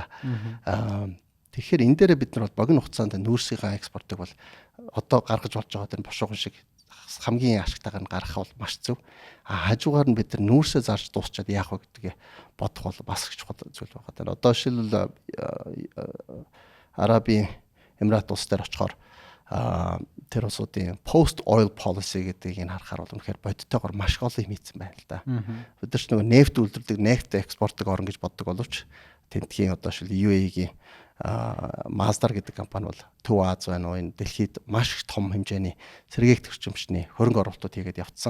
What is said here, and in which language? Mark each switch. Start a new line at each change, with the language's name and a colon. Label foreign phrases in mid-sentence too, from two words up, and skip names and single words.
Mongolian: Тэгэхээр энэ дээрээ бид нар бол богино хугацаанд нүүрсийн экспортыг бол одоо гаргаж болж байгаа тэр бушуухан шиг хамгийн ашигтайгаар нь гаргах бол маш зөв. Хажуугаар нь бид нар нүүрсээ зарж дуусчаад яах вэ гэдгээ бодох бол бас их чухал зүйл байгаа. Одоо жишээлбэл Арабын Эмират улс дээр очихоор тэр улсуудын
English: post oil policy
Mongolian: гэдгийг харахаар бол үнэхээр бодиттойгоор маш гол юм хийсэн байна л да. Бид нар ч нөгөө нефт үйлдвэрлэдэг, нефт экспортыг орно гэж боддог боловч тентхийн одоо шил UAE-гийн Маздar гэдэг компани бол Төв Аз байна уу энэ дэлхийд маш том хэмжээний сэргээгт эрчимчний хөрөнгө оруулалтууд хийгээд явцсан.